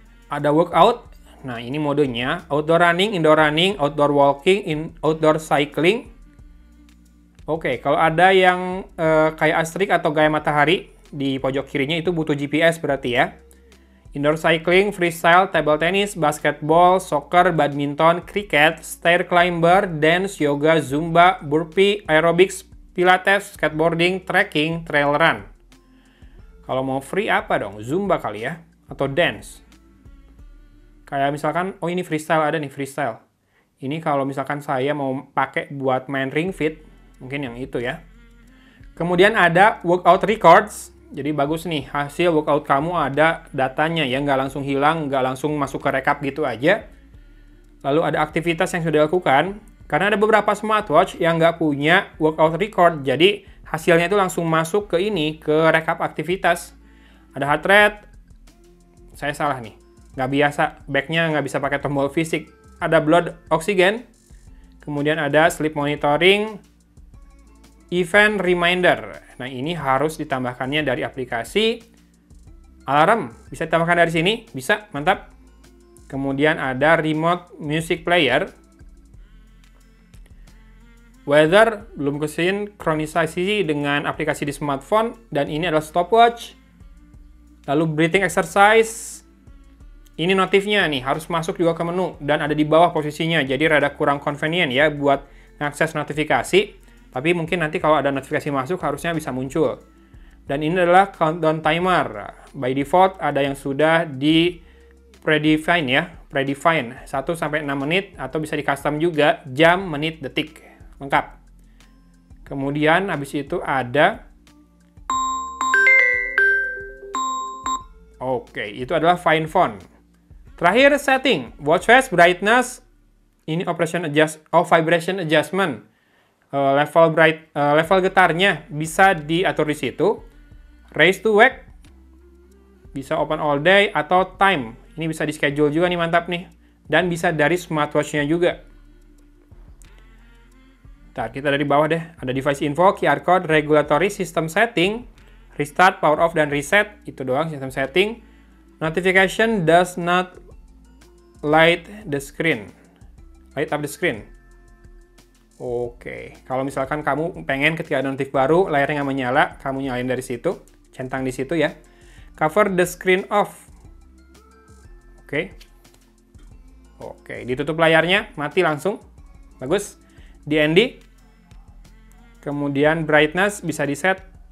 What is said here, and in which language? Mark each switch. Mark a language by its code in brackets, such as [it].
[id] Ada workout, nah ini modenya, outdoor running, indoor running, outdoor walking, outdoor cycling. Oke, kalau ada yang kayak astrik atau gaya matahari di pojok kirinya itu butuh GPS berarti ya. [en] Indoor cycling, freestyle, table tennis, basketball, soccer, badminton, cricket, stair climber, dance, yoga, zumba, burpee, aerobics, pilates, skateboarding, trekking, trail run. [id] Kalau mau free apa dong? Zumba kali ya? Atau dance? Kayak misalkan, oh ini freestyle, ada nih freestyle. Ini kalau misalkan saya mau pakai buat main Ring Fit, mungkin yang itu ya. Kemudian ada workout records. Jadi bagus nih, hasil workout kamu ada datanya ya, nggak langsung hilang, nggak langsung masuk ke rekap gitu aja. Lalu ada aktivitas yang sudah dilakukan. Karena ada beberapa smartwatch yang nggak punya workout record, jadi hasilnya itu langsung masuk ke ini, ke rekap aktivitas. Ada heart rate, saya salah nih, nggak biasa, backnya nggak bisa pakai tombol fisik. Ada blood oxygen, kemudian ada sleep monitoring, event reminder. Nah, ini harus ditambahkannya dari aplikasi. Alarm, bisa ditambahkan dari sini? Bisa, mantap. Kemudian ada remote music player. Weather, belum kesinkronisasi dengan aplikasi di smartphone. Dan ini adalah stopwatch. Lalu breathing exercise. Ini notifnya nih, harus masuk juga ke menu. Dan ada di bawah posisinya, jadi rada kurang convenient ya buat mengakses notifikasi. Tapi mungkin nanti kalau ada notifikasi masuk harusnya bisa muncul. Dan ini adalah countdown timer. By default ada yang sudah di predefine ya. Predefine 1-6 menit atau bisa di custom juga jam, menit, detik. Lengkap. Kemudian habis itu ada Oke, itu adalah Find Phone. Terakhir setting, watch face brightness. Ini vibration adjustment. Level getarnya bisa diatur di situ. [en] Raise to wake bisa open all day atau time. [id] Ini bisa di schedule juga nih, mantap nih. Dan bisa dari smartwatch-nya juga. Ntar kita dari bawah deh. Ada device info, QR code, regulatory, system setting, restart, power off, dan reset. Itu doang sistem setting. [en] Notification does not light the screen. Light up the screen. [id] Oke, kalau misalkan kamu pengen ketika ada notif baru, layarnya nggak menyala, kamu nyalain dari situ, centang di situ ya. [en] Cover the screen off. [id] Oke, ditutup layarnya, mati langsung. Bagus. DND. Kemudian brightness bisa di set